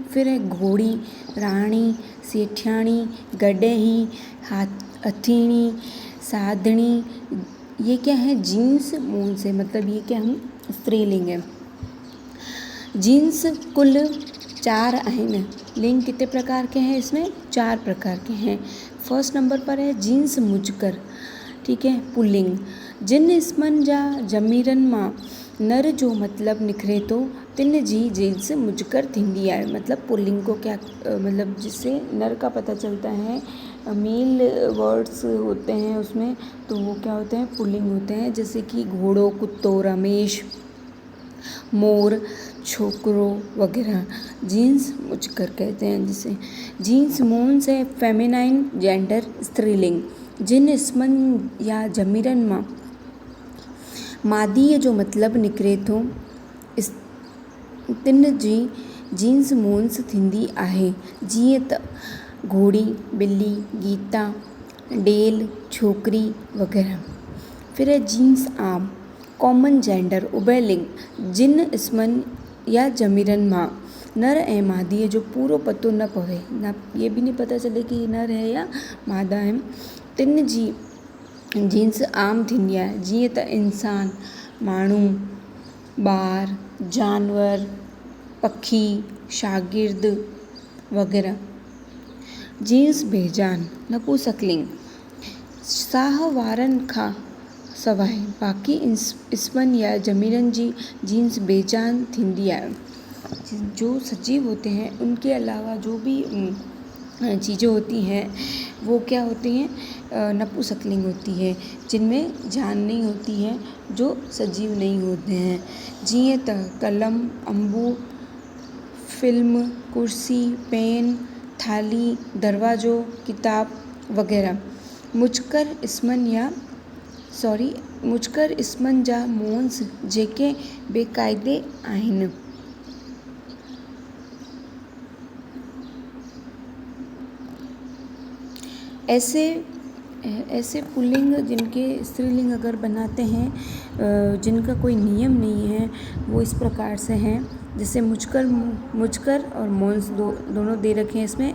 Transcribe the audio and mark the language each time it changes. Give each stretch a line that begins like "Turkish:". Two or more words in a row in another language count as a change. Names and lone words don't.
Hindi: फिर है
Sindhi: घोड़ी, राणी, सेठियाणी, गडही, हथिणी, साधणी,
Hindi: ये क्या है? जीन्स मूल से, मतलब ये क्या है? स्त्रीलिंग है।
Sindhi: जीन्स कुल 4 आहिनि।
Hindi: लिंग कितने प्रकार के हैं? इसमें 4 प्रकार के हैं।
English: first number
Hindi: पर है
Sindhi: जीन्स मुज़कर,
Hindi: ठीक है, पुल्लिंग।
Sindhi: जिन इस्मनि जा ज़मीरनि मां नर जो मतिलबु निकिरे थो तिन जी जीन्स मुज़कर थींदी आहे।
Hindi: मतलब पुल्लिंग को क्या मतलब जिससे नर का पता चलता है,
English: male words
Hindi: होते हैं उसमें, तो वो क्या होते हैं? पुल्लिंग होते हैं। जैसे कि
Sindhi: घोड़ो, कुत्तो, रमेश, मोर, छोकरो
Hindi: वगैरह
Sindhi: जीन्स मुज़कर
Hindi: कहते हैं जिसे।
Sindhi: जीन्स मोन्स
Hindi: है
English: feminine gender,
Hindi: स्त्रीलिंग।
Sindhi: जिन इस्मनि या ज़मीरनि मां मादीअ जो मतिलबु निकिरे थो तिन जी जीन्स मोन्स थींदी आहे। जीअं त घोड़ी, ॿिली, गीता, डेल, छोकिरी वग़ैरह।
Hindi: फिर है
Sindhi: जीन्स आम
English: common gender,
Hindi: उभयलिंग।
Sindhi: जिन इस्मनि या ज़मीरनि मां नर ऐं मादीअ जो पूरो पतो न पवे,
Hindi: न ये भी नहीं पता चले कि नर है या मादा है,
Sindhi: तिन जी जीन्स आम थींदी आहे। जीअं त इंसान, माण्हू, ॿार, जानवर, पखी, शागिर्द वग़ैरह। जीन्स बेजान नपुंसकलिंग। साह वारनि खां सवाइ बाक़ी इस्मनि या ज़मीरनि जी जीन्स बेजान थींदी आहे।
Hindi: जो सजीव होते हैं उनके अलावा जो भी चीज़ें होती हैं वो क्या होती हैं? नपुंसकलिंग होती है, जिनमें जान नहीं होती है, जो सजीव नहीं होते हैं।
Sindhi: जीअं त कलम, अंबू, फिल्म, कुर्सी, पेन, थाली, दरवाज़ो, किताब वग़ैरह। मुज़कर इस्मनि जा मोन्स जेके बेक़ाइदे आहिनि।
Hindi: ऐसे पुल्लिंग जिनके स्त्रीलिंग अगर बनाते हैं, जिनका कोई नियम नहीं है, वो इस प्रकार से हैं। जैसे मुझकर और मोन्स दोनों दे रखे हैं इसमें।